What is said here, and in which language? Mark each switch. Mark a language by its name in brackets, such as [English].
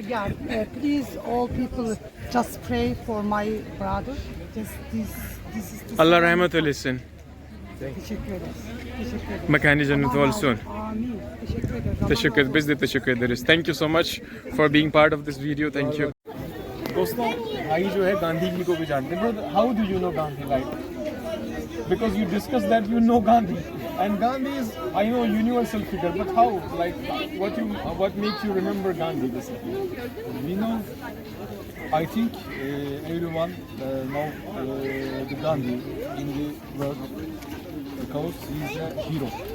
[English] Yeah, please, all people, just pray for my brother. This is to [Turkish] Allah rahmet eylesin. Teşekkür ederiz. Teşekkür ederiz. Mekanı cennet Aman olsun. Amin. Teşekkür ederiz. Aman Teşekkür ederiz. Biz de teşekkür ederiz. [English] Thank you so much for being part of this video. Thank you. [Hindi] दोस्तों भाई जो है गांधी जी को भी जानते हैं। [English] But how do you know Gandhi, like? Because you discussed that you know Gandhi, and Gandhi is, I know, a universal figure. But how? Like, what makes you remember Gandhi? We know. I think everyone know the Gandhi in the world because he is a hero.